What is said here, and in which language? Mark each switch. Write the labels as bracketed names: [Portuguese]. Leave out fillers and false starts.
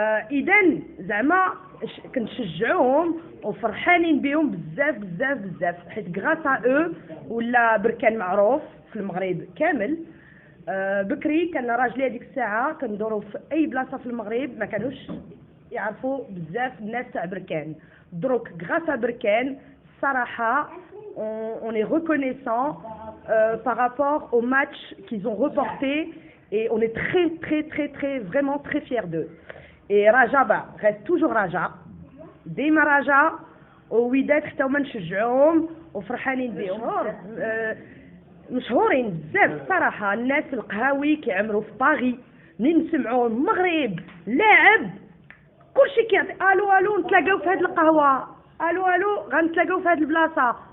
[Arabic] اذا زعما كنشجعوهم وفرحانين بهم بزاف حيت غراس او ولا بركان معروف في المغرب كامل. بكري كان راجلي هذيك الساعه كندوروا في اي بلاصه في المغرب ما كانوش يعرفوا بزاف الناس تاع بركان. دروك غراس بركان صراحه [French] on est reconnaissant par rapport au match qu'ils ont reporté et on est très vraiment très fiers d'eux. Et Raja reste toujours Raja. [Arabic] ديما راجعه، ووداد حتى هما نشجعوهم وفرحانين بهم. مشهورين بزاف الصراحه، الناس القهاوي كيعمروا في باغي، منين نسمعوا المغرب لاعب كلشي كيعطي الو نتلاقاو في هذه القهوه، الو غنتلاقاو في هذه البلاصه.